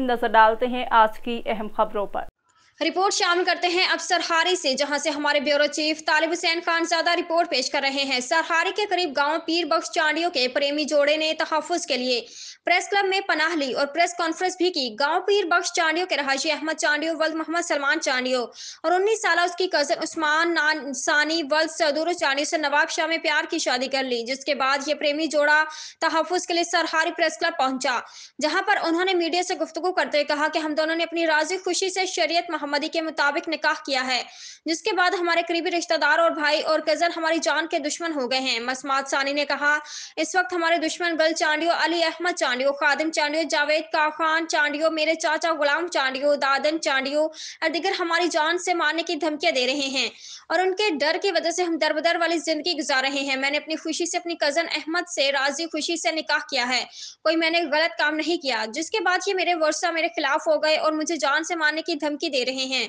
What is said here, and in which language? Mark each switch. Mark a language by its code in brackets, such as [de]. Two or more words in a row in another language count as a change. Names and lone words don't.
[ur] نظر ڈالتے ہیں آج کی اہم خبروں پر. رپورٹ شامل کرتے ہیں اب سرہاری سے، جہاں سے ہمارے [en] bureau chief [ur] طالب حسین خان زیادہ رپورٹ پیش کر رہے ہیں. سرہاری کے قریب گاؤں پیر بخش چانڈیوں کے پریمی جوڑے نے تحفظ کے لیے [en] press club [ur] میں پناہ لی اور [en] press conference [ur] بھی کی. گاؤں پیر بخش چانڈیوں کے رہائشی احمد چانڈیو ولد محمد سلمان چانڈیو اور 19 سال اس کی کزن عثمان ثانی ولد سدور چانڈیو سے نواب شاہ میں پیار کی شادی کر لی، جس کے بعد یہ پریمی جوڑا تحفظ کے لیے سرہاری [en] press club [ur] پہنچا، جہاں پر انہوں نے میڈیا سے گفتگو کرتے ہوئے کہا کہ ہم دونوں نے اپنی راضی خوشی سے شریعت محمدی کے مطابق نکاح کیا ہے، جس کے بعد ہمارے قریبی رشتہ دار اور بھائی اور کزن ہماری جان کے دشمن ہو گئے ہیں. مسمات ثانی نے کہا، اس وقت ہمارے دشمن گل چانڈیو، علی احمد چانڈیو، خادم چانڈیو، جاوید خان چانڈیو، میرے چچا غلام چانڈیو، دادن چانڈیو اور دیگر ہماری جان سے مارنے کی دھمکیاں دے رہے ہیں اور ان کے ڈر کی وجہ سے ہم دربدر والی زندگی گزار رہے ہیں. میں نے اپنی خوشی سے اپنی کزن احمد سے راضی خوشی سے نکاح کیا ہے، کوئی میں نے غلط کام نہیں کیا، جس کے بعد یہ میرے ورثا میرے خلاف ہو گئے اور مجھے جان سے مارنے کی دھمکی دے رہے ہیں.